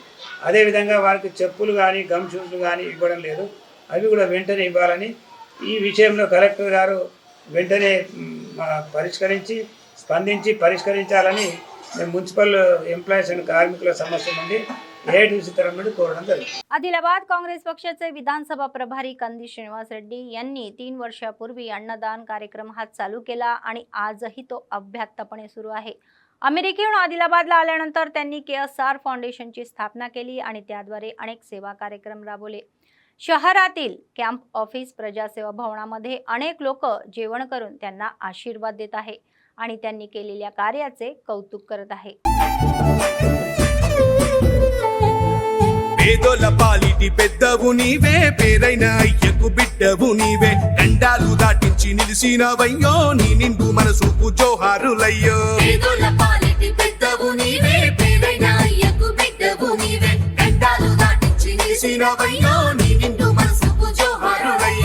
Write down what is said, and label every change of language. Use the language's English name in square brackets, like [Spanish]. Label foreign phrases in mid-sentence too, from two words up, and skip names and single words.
[Telugu] అదేవిధంగా వారికి చెప్పులు కానీ, [English] gum shoes [Telugu] కానీ ఇవ్వడం లేదు. అవి కూడా వెంటనే ఇవ్వాలని, ఈ విషయంలో కలెక్టర్ గారు వెంటనే స్పందించి పరిష్కరించాలని మేము [English] municipal employees and [Telugu] కార్మికుల సమస్య నుండి AITUC [Marathi] तर्फे कोरडं [Telugu] జరిగింది. [Marathi] आदिलाबाद काँग्रेस पक्षाचे विधानसभा प्रभारी कंदी श्रीनिवास रेड्डी यांनी 3 वर्षापूर्वी अन्नदान कार्यक्रम हा चालू केला आणि आजही तो अभ्यासपणे सुरू आहे. अमेरिकेहून आदिलाबादला आल्यानंतर त्यांनी KSR फाउंडेशनची स्थापना केली आणि त्याद्वारे अनेक सेवा कार्यक्रम राबवले. शहरातील [English] camp office, [Marathi] प्रजासेवा भवनामध्ये अनेक लोक जेवण करून त्यांना आशीर्वाद देत आहे आणि त्यांनी केलेल्या कार्याचे कौतुक करत आहे. [Telugu] పేదోల పాలిటి పెద్దవు నీవే, పేరైన అయ్యకు బిడ్డవు నీవే, గండాలు దాటించి నిలిసినవయ్యో, నీ నిండు మనసుకు జోహారులయ్యో. పేదోల పాలిటి పెద్దవు నీవే, పేరైన అయ్యకు బిడ్డవు నీవే, గండాలు దాటించి నిలిసినవయ్యో, నీ నిండు మనసుకు జోహారులయ్యో.